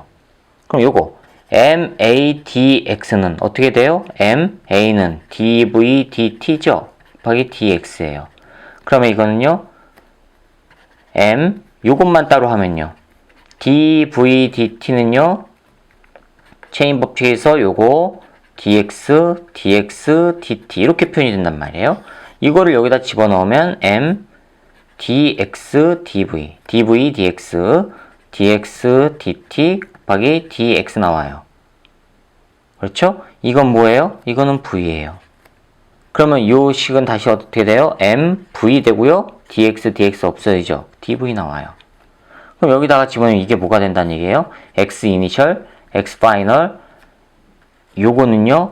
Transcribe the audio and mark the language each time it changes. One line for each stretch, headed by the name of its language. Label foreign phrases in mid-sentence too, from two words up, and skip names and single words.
Korean: 그럼 요거 ma dx는 어떻게 돼요? ma는 dv dt죠. 곱하기 dx예요. 그러면 이거는요. 요것만 따로 하면요. dv dt는요. 체인 법칙에서 요거 dx, dx, dt 이렇게 표현이 된단 말이에요. 이거를 여기다 집어넣으면 m dx, dv, dv, dx, dx, dt 곱하기 dx 나와요. 그렇죠? 이건 뭐예요? 이거는 v예요. 그러면 이 식은 다시 어떻게 돼요? m, v 되고요. dx, dx 없어지죠? dv 나와요. 그럼 여기다가 집어넣으면 이게 뭐가 된다는 얘기예요? x 이니셜, x 파이널 요거는요.